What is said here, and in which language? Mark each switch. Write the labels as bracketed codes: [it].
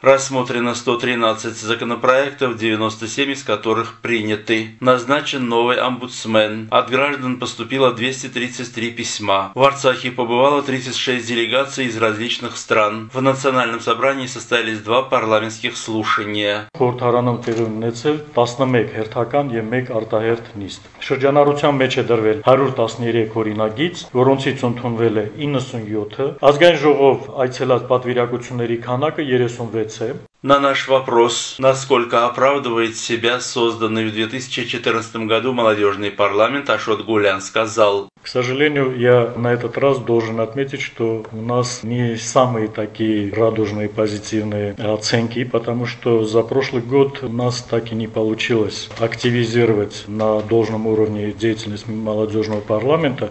[ru] Рассмотрено 113 законопроектов, 97 из которых приняты. Назначен новый омбудсмен. От граждан поступило 233 письма. В Арцахе побывало 36 делегаций из различных стран. В Национальном собрании состоялись два парламентских слушания. [hy] Հարանում տեղի ունեցել 11 հերթական եւ 1 արտահերթ նիստ։ Շրջանառության մեջ է դրվել 113 օրինագիծ, որոնցից ընդունվել է 97-ը։ Ազգային ժողով այցելած պատվիրակությունների քանակը 36 է։ [ru] На наш вопрос, насколько оправдывает себя созданный в 2014 году молодежный парламент, Ашот Гулян сказал: «К сожалению, я на этот раз должен отметить, что у нас не самые такие радужные позитивные оценки, потому что за прошлый год у нас так и не получилось активизировать на должном уровне деятельность молодежного парламента.